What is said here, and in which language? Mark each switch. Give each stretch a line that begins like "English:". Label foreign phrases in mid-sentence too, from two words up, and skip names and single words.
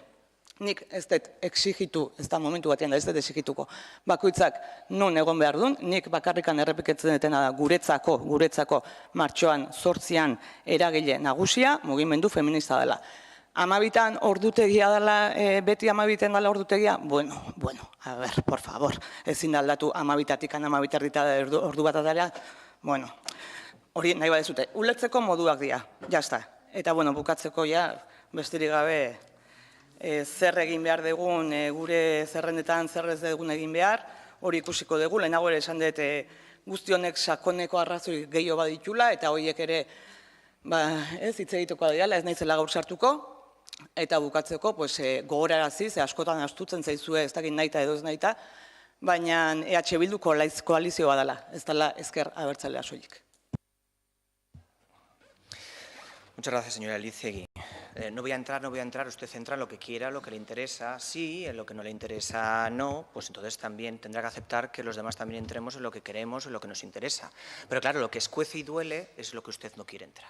Basque: Nik ez dut exigitu, ez da momentu batean da ez dut exigituko, bakoitzak non egon behar duen, nik bakarrikan errepiketzen dutena da guretzako martxoan 8an eragile nagusia mugimendu feminista dela. 12an ordutegia dela, beti 12an dela ordutegia, bueno,
Spanish: a ver, por favor,
Basque: ezin da aldatu 12tatik 12:30 ordu bat dela, bueno, hori nahi badezute, ulertzeko moduak dira, jazta. Eta, bueno, bukatzeko ja, besterik gabe, zer egin behar dugun, gure zerrendetan zer ez dugun egin behar, hori ikusiko dugu, lehenago ere esan dut guzti honek sakoneko arrazoi gehiago baditula, eta horiek ere, hitz egiteko dira, ez naizela gaur sartuko, eta bukatzeko, gogorarazi, ze askotan astutzen zaizue, ez dakit nahita edo ez nahita, baina EH Bildu koalizioa dela, ez dela ezker abertzalea soilik.
Spanish: Muchas gracias, señora Elizegui. No voy a entrar, usted entra en lo que quiera, lo que le interesa, sí, en lo que no le interesa, no, pues entonces también tendrá que aceptar que los demás también entremos en lo que queremos, en lo que nos interesa. Pero claro, lo que escuece y duele es lo que usted no quiere entrar.